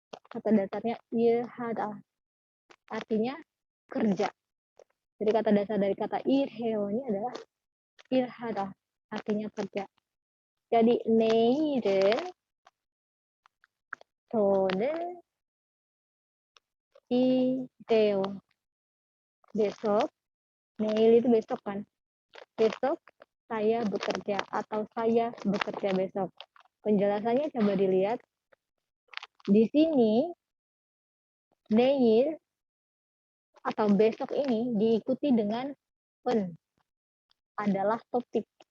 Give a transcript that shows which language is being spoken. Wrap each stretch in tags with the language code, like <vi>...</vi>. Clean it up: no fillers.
<id>Kata dasarnya 일하다. Artinya kerja. Jadi kata dasar dari kata 일해요 ini adalah 일하다. Artinya kerja. Jadi</id> <ko>내일은 저는 이래요.</ko> <id>Besok, 내일 itu besok kan. Besok saya bekerja atau saya bekerja besok. Penjelasannya coba dilihat. Di sini 내일 atau besok ini diikuti dengan en adalah topik.</id>